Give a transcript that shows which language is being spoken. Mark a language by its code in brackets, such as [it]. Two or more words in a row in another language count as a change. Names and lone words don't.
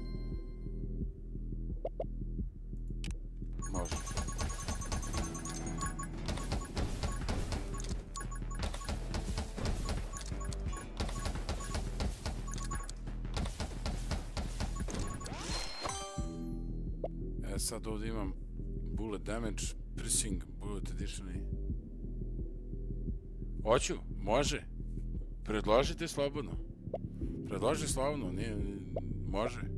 [hr] Može. Sad ovdje imam [en] bullet damage, piercing, bullet edition. [hr] Hoću, može. Predložite slobodno. Predloži slobodno, nije, može.